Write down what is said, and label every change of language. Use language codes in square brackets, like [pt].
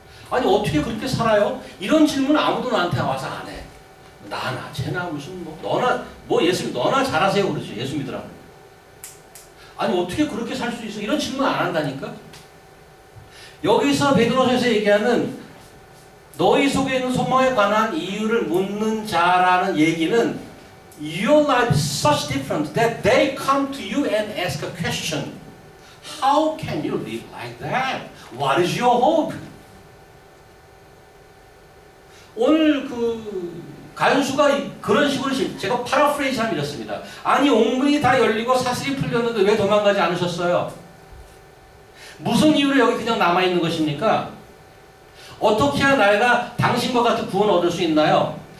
[ko] 아니 어떻게 그렇게 살아요? 이런 질문 아무도 나한테 와서 안 해. 나나 쟤나 무슨 뭐 너나 뭐 예수 너나 잘하세요 그러지. 예수 믿으라고. 아니 어떻게 그렇게 살 수 있어? 이런 질문 안 한다니까. 여기서 베드로서에서 얘기하는 너희 속에 있는 소망에 관한 이유를 묻는 자라는 얘기는 [en] your life is such different that they come to you and ask a question. How can you live like that? What is your hope? [ko] 오늘 그 간수가 그런 식으로 제가 파라프레이즈 하면 이렇습니다. 아니 옥문이 다 열리고 사슬이 풀렸는데 왜 도망가지 않으셨어요? 무슨 이유로 여기 그냥 남아있는 것입니까? 어떻게 해야 내가 당신과 같은 구원 얻을 수 있나요?